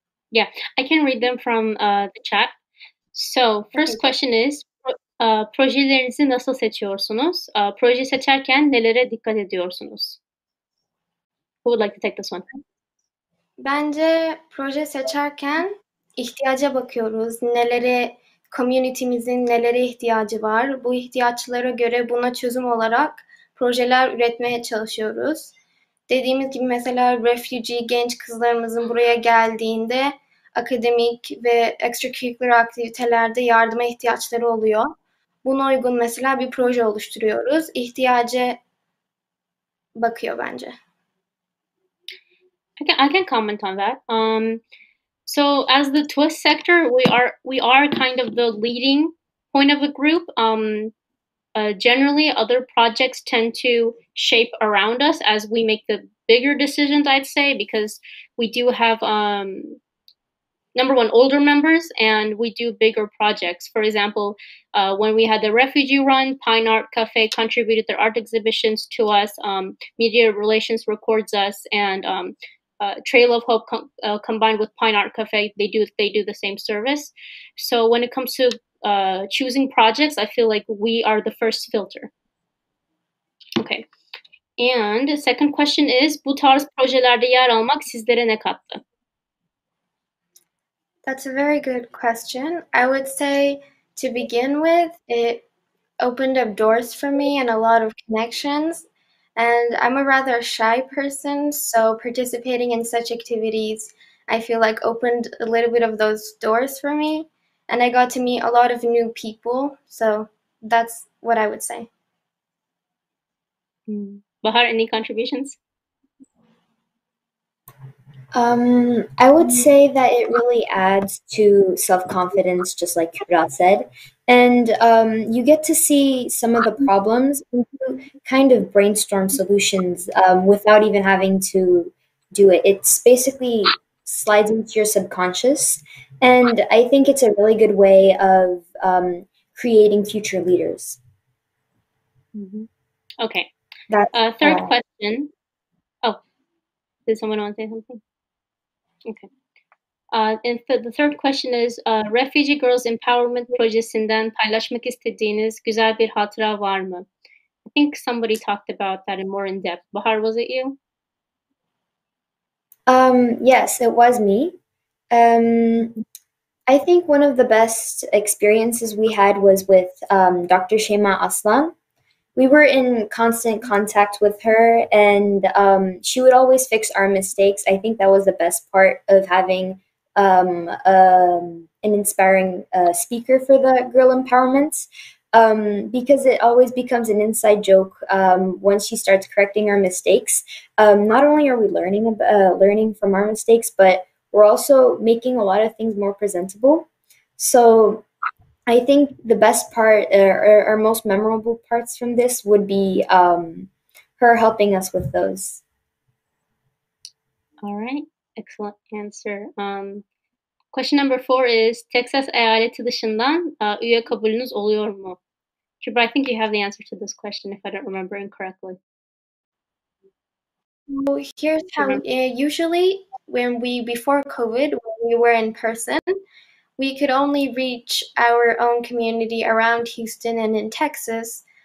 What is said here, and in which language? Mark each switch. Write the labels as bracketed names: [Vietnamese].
[English] Yeah, I can read them from the chat. So, first question is, [Turkish] projelerinizi nasıl seçiyorsunuz? Proje seçerken nelere dikkat ediyorsunuz? [English] Who would like to take this one? [Turkish] Bence proje seçerken ihtiyaca bakıyoruz. Community'mizin nelere ihtiyacı var. Bu ihtiyaçlara göre buna çözüm olarak projeler üretmeye çalışıyoruz. Dediğimiz gibi mesela refugee genç kızlarımızın buraya geldiğinde akademik ve extracurricular aktivitelerde yardıma ihtiyaçları oluyor. Buna uygun mesela bir proje oluşturuyoruz. İhtiyaca bakıyor bence. [English] I can comment on that. So as the twist sector, we are kind of the leading point of the group. Generally, other projects tend to shape around us as we make the bigger decisions, I'd say, because we do have number one, older members, and we do bigger projects. For example, when we had the refugee run, Pine Art Cafe contributed their art exhibitions to us. Media Relations records us, and Trail of Hope combined with Pine Art Cafe, they do the same service. So when it comes to choosing projects, I feel like we are the first filter. Okay. And the second question is, [Turkish] bu tarz projelerde yer almak sizlere ne kattı? [English] That's a very good question. I would say, to begin with, it opened up doors for me and a lot of connections. And I'm a rather shy person, so participating in such activities, I feel like opened a little bit of those doors for me. And I got to meet a lot of new people. So that's what I would say. Bahar, any contributions? I would say that it really adds to self-confidence, just like Kubra said. And you get to see some of the problems and you kind of brainstorm solutions without even having to do it. It's basically slides into your subconscious. And I think it's a really good way of creating future leaders. Mm-hmm. Okay. That's third question. Oh, did someone want to say something? Okay. And the third question is, [Turkish] Refugee Girls Empowerment projesinden paylaşmak istediğiniz güzel bir hatıra var mı? [English] I think somebody talked about that in more in depth. Bahar, was it you? Yes, it was me. I think one of the best experiences we had was with Dr. Shema Aslan. We were in constant contact with her, and she would always fix our mistakes. I think that was the best part of having an inspiring speaker for the girl empowerment. Because it always becomes an inside joke once she starts correcting our mistakes. Not only are we learning from our mistakes, but we're also making a lot of things more presentable. So I think the best part or most memorable parts from this would be her helping us with those. All right, excellent answer. Question number 4 is [Turkish] Texas eyaleti dışından üye kabulünüz oluyor mu? [English] Kibra, I think you have the answer to this question if I don't remember incorrectly. So here's how, usually before COVID, when we were in person, we could only reach our own community around Houston and in Texas.